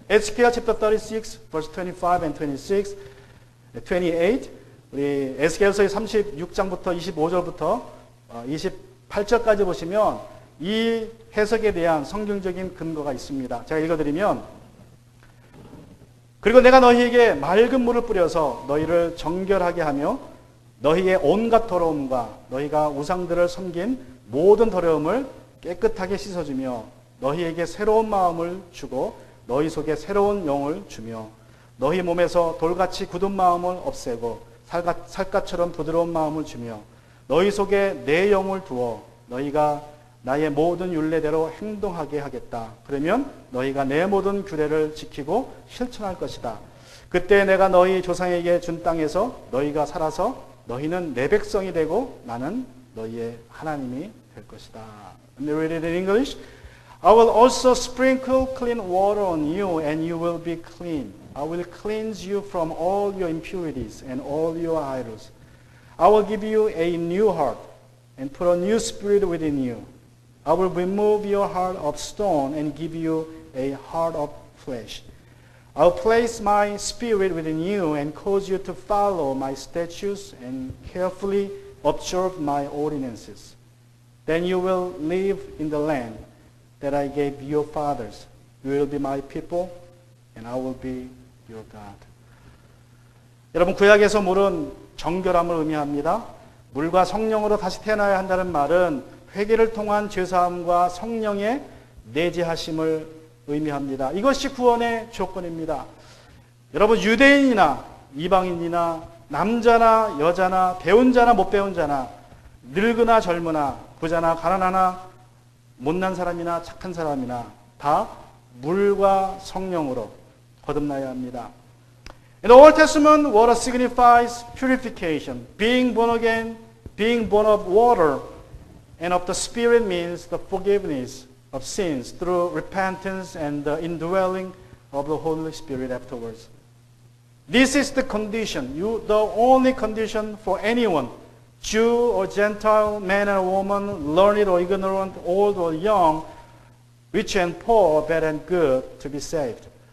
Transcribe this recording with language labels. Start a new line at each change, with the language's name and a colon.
English: Ezekiel chapter 36, verse 25 and 26, 28.
Korean: 우리 에스겔서의 36장부터 25절부터 28절까지 보시면 이 해석에 대한 성경적인 근거가 있습니다. 제가 읽어드리면, 그리고 내가 너희에게 맑은 물을 뿌려서 너희를 정결하게 하며 너희의 온갖 더러움과 너희가 우상들을 섬긴 모든 더러움을 깨끗하게 씻어주며 너희에게 새로운 마음을 주고 너희 속에 새로운 영을 주며 너희 몸에서 돌같이 굳은 마음을 없애고 살갗처럼 부드러운 마음을 주며 너희 속에 내 영을 두어 너희가 나의 모든 율례대로 행동하게 하겠다. 그러면 너희가 내 모든 규례를 지키고 실천할 것이다. 그때 내가 너희 조상에게 준 땅에서 너희가 살아서 너희는 내 백성이 되고 나는 너희의 하나님이 될 것이다.
English: Let me read it in English. I will also sprinkle clean water on you and you will be clean. I will cleanse you from all your impurities and all your idols. I will give you a new heart and put a new spirit within you. I will remove your heart of stone and give you a heart of flesh. I will place my spirit within you and cause you to follow my statutes and carefully observe my ordinances. Then you will live in the land that I gave your fathers. You will be my people and I will be your God.
Korean: 여러분, 구약에서 물은 정결함을 의미합니다. 물과 성령으로 다시 태어나야 한다는 말은 회개를 통한 죄사함과 성령의 내재하심을 의미합니다. 이것이 구원의 조건입니다. 여러분, 유대인이나 이방인이나 남자나 여자나 배운 자나 못 배운 자나 늙으나 젊으나 부자나 가난하나 못난 사람이나 착한 사람이나 다 물과 성령으로 거듭나야 합니다.
English: In the Old Testament, water signifies purification. Being born again, being born of water and of the Spirit means the forgiveness of sins through repentance and the indwelling of the Holy Spirit afterwards. This is the condition, the only condition for anyone, Jew or Gentile, man or woman, learned or ignorant, old or young, rich and poor, bad and good, to be saved.